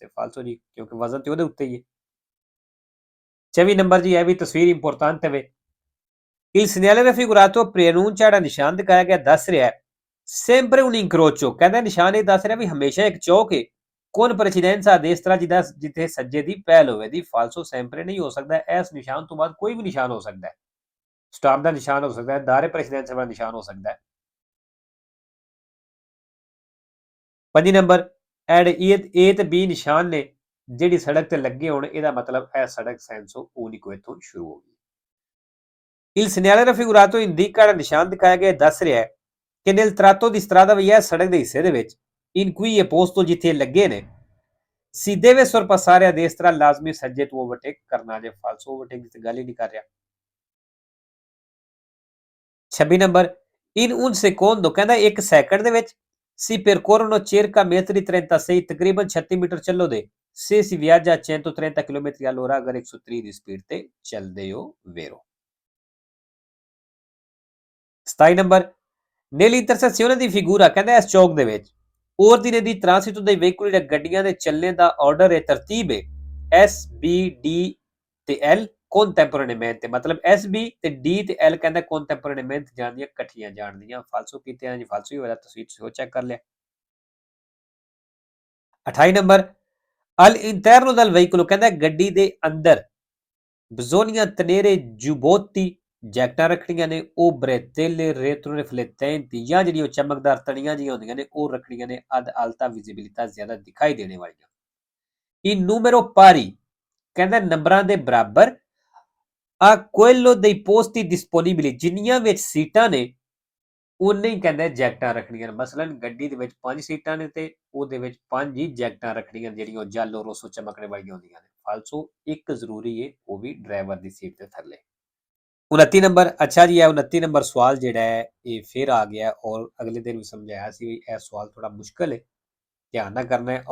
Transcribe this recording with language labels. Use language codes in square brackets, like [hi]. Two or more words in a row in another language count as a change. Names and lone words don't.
[pa] ਫਾਲਸੋ ਜੀ, ਕਿਉਂਕਿ ਵਜ਼ਨ ਤੇ ਉਹਦੇ ਉੱਤੇ ਹੀ ਹੈ। 24 ਨੰਬਰ ਜੀ ਇਹ ਵੀ ਤਸਵੀਰ ਇੰਪੋਰਟੈਂਟ ਹੈ। [it] il segnale raffigurato preannuncia [pa] ਜਿਹੜਾ ਨਿਸ਼ਾਨ ਦਿਖਾਇਆ ਗਿਆ ਦੱਸ ਰਿਹਾ ਹੈ [it] sempre un incrocio [pa] ਕਹਿੰਦਾ ਨਿਸ਼ਾਨ ਇਹ ਦੱਸ ਰਿਹਾ ਵੀ ਹਮੇਸ਼ਾ ਇੱਕ ਚੌਕ ਹੈ [it] con precedenza a destra [pa] ਜਿਹਦਾ ਜਿੱਥੇ ਸੱਜੇ ਦੀ ਪਹਿਲ ਹੋਵੇ ਦੀ। ਫਾਲਸੋ sempre ਨਹੀਂ ਹੋ ਸਕਦਾ, ਇਸ ਨਿਸ਼ਾਨ ਤੋਂ ਬਾਅਦ ਕੋਈ ਵੀ ਨਿਸ਼ਾਨ ਹੋ ਸਕਦਾ ਹੈ। ਸਟਾਪ ਦਾ ਨਿਸ਼ਾਨ ਹੋ ਸਕਦਾ ਹੈ, [it] dare precedenza [pa] ਵਾਲਾ ਨਿਸ਼ਾਨ ਹੋ ਸਕਦਾ ਹੈ। 5 ਨੰਬਰ ਐਡ ਏ ਤੇ ਬੀ ਨਿਸ਼ਾਨ ਨੇ ਜਿਹੜੀ ਸੜਕ ਤੇ ਲੱਗੇ ਹੋਣ ਇਹਦਾ ਮਤਲਬ ਇਹ ਸੜਕ [it] senso unico [pa] ਇੱਥੋਂ ਸ਼ੁਰੂ ਹੋ ਗਈ। [it] il segnale raffigurato indica [pa] ਜਿਹੜਾ ਨਿਸ਼ਾਨ ਦਿਖਾਇਆ ਗਿਆ ਦੱਸ ਰਿਹਾ ਹੈ ਕਿ [it] nel tratto di strada [pa] ਵੀ ਇਹ ਸੜਕ ਦੇ ਹਿੱਸੇ ਦੇ ਵਿੱਚ [it] in cui è posto [pa] ਜਿੱਥੇ ਲੱਗੇ ਨੇ [it] si deve sorpassare a destra [pa] ਲਾਜ਼ਮੀ ਸੱਜੇ ਤੋਂ ਓਵਰਟੇਕ ਕਰਨਾ ਜੇ। ਫਾਲਸੋ ਓਵਰਟੇਕ ਦੀ ਗੱਲ ਹੀ ਨਹੀਂ ਕਰ ਰਿਹਾ। 26 ਨੰਬਰ [it] in un secondo [pa] ਕਹਿੰਦਾ 1 ਸੈਕਿੰਡ ਦੇ ਵਿੱਚ [it] si percorrono circa metri 36 [pa] ਤਕਰੀਬਨ 36 ਮੀਟਰ ਚੱਲੋਦੇ [it] se si viaggia a 130 km all'ora [pa] ਅਗਰ 130 ਦੀ ਸਪੀਡ ਤੇ ਚੱਲਦੇ ਹੋ ਵੇਰੋ। 27 ਨੰਬਰ [it] nell'intersezione di figura [pa] ਕਹਿੰਦਾ ਇਸ ਚੌਕ ਦੇ ਵਿੱਚ [it] ordine di transito dei veicoli [pa] ਜਿਹੜੇ ਗੱਡੀਆਂ ਦੇ ਚੱਲਣ ਦਾ ਆਰਡਰ ਹੈ ਤਰਤੀਬ ਹੈ S B D ਤੇ L contemporaneamente ਮਤਲਬ S B ਤੇ D ਤੇ L ਕਹਿੰਦਾ contemporaneamente ਜਾਣਦੀਆਂ ਇਕੱਠੀਆਂ ਜਾਣਦੀਆਂ। ਫਾਲਸੋ ਕੀਤੇ ਆ ਜੀ, ਫਾਲਸੋ ਹੀ ਹੋਇਆ, ਤਸਵੀਰ ਤੁਸੀਂ ਚੈੱਕ ਕਰ ਲਿਆ। 28 ਨੰਬਰ [it] all'interno del veicolo [pa] ਕਹਿੰਦਾ ਗੱਡੀ ਦੇ ਅੰਦਰ [it] bisogna tenere giubbotti [pa] ਜੈਕਟਾਂ ਰੱਖਣੀਆਂ ਨੇ ਉਹ [it] bretelle retro riflettenti [pa] ਜਾਂ ਜਿਹੜੀ ਉਹ ਚਮਕਦਾਰ ਤਣੀਆਂ ਜਿਹੀਆਂ ਹੁੰਦੀਆਂ ਨੇ ਉਹ ਰੱਖਣੀਆਂ ਨੇ [it] ad alta visibilità [pa] ਜ਼ਿਆਦਾ ਦਿਖਾਈ ਦੇਣੇ ਵਾਲੀਆਂ। [it] in numero pari [pa] ਕਹਿੰਦਾ ਨੰਬਰਾਂ ਦੇ ਬਰਾਬਰ [it] a quello dei posti disponibili [pa] ਜਿੰਨੀਆਂ ਵਿੱਚ ਸੀਟਾਂ ਨੇ ਉਨੇ ਹੀ ਕਹਿੰਦਾ ਜੈਕਟਾਂ ਰੱਖਣੀਆਂ। ਮਸਲਨ ਗੱਡੀ ਦੇ ਵਿੱਚ 5 ਸੀਟਾਂ ਨੇ ਤੇ ਉਹਦੇ ਵਿੱਚ 5 ਹੀ ਜੈਕਟਾਂ ਰੱਖਣੀਆਂ ਜਿਹੜੀਆਂ [it] giallo rosso [pa] ਚਮਕਣੇ ਵਾਲੀਆਂ ਹੁੰਦੀਆਂ ਨੇ। ਫਾਲਸੋ ਇੱਕ ਜ਼ਰੂਰੀ ਹੈ ਉਹ ਵੀ ਡਰਾਈਵਰ ਦੀ ਸੀਟ ਦੇ ਥੱਲੇ। 29 ਨੰਬਰ ਅੱਛਾ ਜੀ, ਇਹ 29 ਨੰਬਰ ਸਵਾਲ ਜਿਹੜਾ ਹੈ ਇਹ ਫਿਰ ਆ ਗਿਆ ਔਰ ਅਗਲੇ ਦਿਨ ਵੀ ਸਮਝਾਇਆ ਸੀ ਵੀ ਇਹ ਸਵਾਲ ਥੋੜਾ ਮੁਸ਼ਕਲ ਹੈ, ਧਿਆਨ ਨਾਲ ਕਰਨਾ ਹੈ।